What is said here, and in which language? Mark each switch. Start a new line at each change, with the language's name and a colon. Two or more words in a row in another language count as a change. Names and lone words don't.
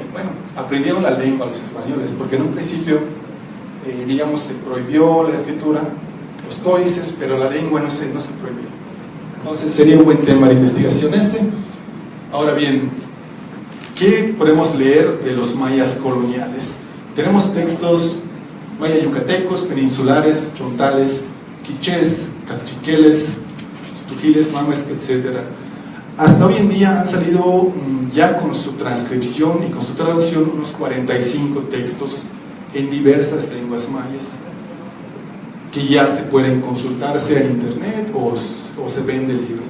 Spanish: Bueno, aprendieron la lengua los españoles, porque en un principio digamos, se prohibió la escritura, los códices, pero la lengua no se prohibió. Entonces sería un buen tema de investigación ese. Ahora bien, ¿qué podemos leer de los mayas coloniales? Tenemos textos maya yucatecos, peninsulares, chontales, quichés, cachiqueles, tujiles, mames, etc. Hasta hoy en día han salido ya con su transcripción y con su traducción unos 45 textos en diversas lenguas mayas, que ya se pueden consultar sea en internet o se vende el libro.